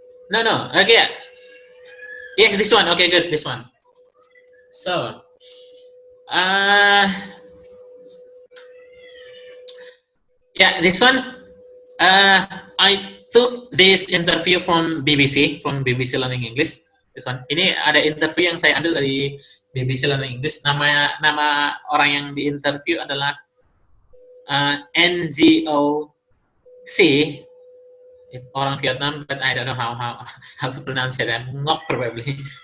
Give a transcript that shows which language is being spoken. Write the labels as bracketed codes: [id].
[en] No. Okay. Yes, this one. Okay, good. This one. So, yeah, this one. I took this interview from BBC Learning English. This one. [id] Ini ada interview yang saya ambil dari BBC Learning English. Nama orang yang diinterview adalah NGOC. Orang Vietnam, [en] but I don't know how to pronounce it. Ngok probably.